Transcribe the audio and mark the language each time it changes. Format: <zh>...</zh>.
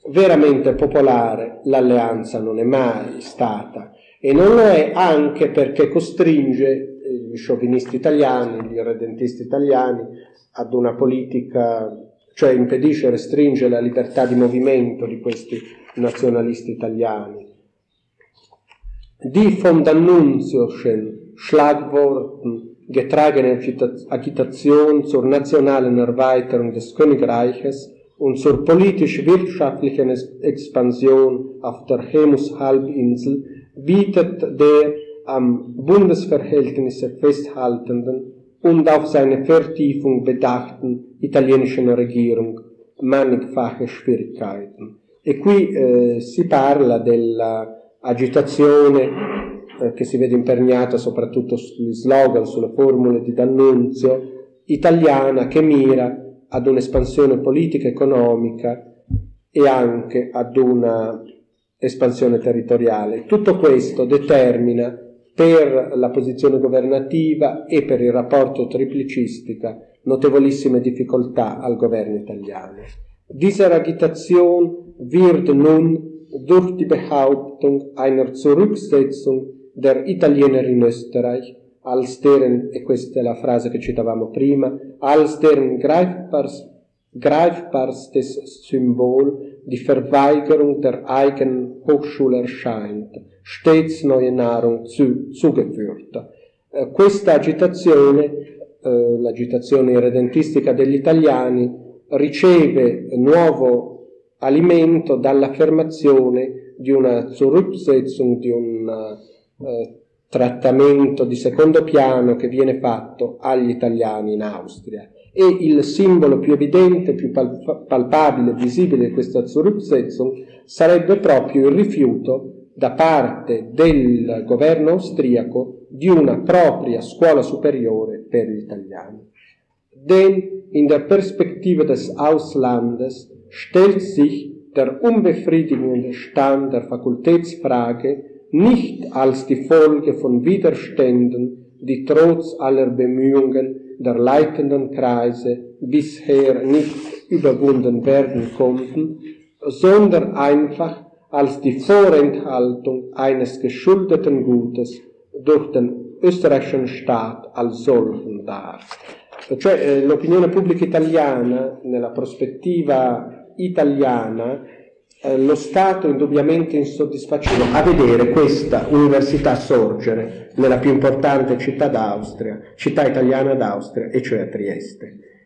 <it>veramente popolare l'alleanza non è mai stata, e non lo è anche perché costringe gli sciovinisti italiani, gli irredentisti italiani ad una politica, cioè impedisce e restringe la libertà di movimento di questi nazionalisti italiani.</it> <de>Die von Annunzioschen Schlagworten getragene Agitation zur nationalen Erweiterung des Königreiches und zur politisch-wirtschaftlichen Expansion auf der Hemus-Halbinsel bietet der am Bundesverhältnis festhaltenden und auf seine Vertiefung bedachten italienischen Regierung mannigfache Schwierigkeiten.</de> <it>E qui si parla dell'agitazione che si vede imperniata soprattutto sugli slogan, sulle formule di D'Annunzio, italiana, che mira ad un'espansione politica, economica e anche ad una espansione territoriale. Tutto questo determina per la posizione governativa e per il rapporto triplicistica notevolissime difficoltà al governo italiano.</it> <de>Diese Agitation wird nun durch die Behauptung einer Zurücksetzung der Italiener in Österreich als deren,</de> <it>e questa è la frase che citavamo prima,</it> <de>als deren greifbarstes Symbol die Verweigerung der eigenen Hochschule erscheint, stets neue Nahrung zugeführt.</de> <it>Questa agitazione, l'agitazione irredentistica degli italiani, riceve nuovo alimento dall'affermazione di una Zurücksetzung, di un trattamento di secondo piano che viene fatto agli italiani in Austria. E il simbolo più evidente, più palpabile, visibile di questa Zurücksetzung sarebbe proprio il rifiuto da parte del governo austriaco di una propria scuola superiore per gli italiani.</it> <de>Denn in der Perspektive des Auslandes stellt sich der unbefriedigende Stand der Fakultätsfrage nicht als die Folge von Widerständen, die trotz aller Bemühungen der leitenden Kreise bisher nicht überwunden werden konnten, sondern einfach als die Vorenthaltung eines geschuldeten Gutes durch den österreichischen Staat als solchen dar.</de> <it>Cioè, l'opinione pubblica italiana, nella prospettiva italiana, lo Stato indubbiamente insoddisfacito a vedere questa università sorgere nella più importante città d'Austria, città italiana d'Austria, e cioè a Trieste.</it>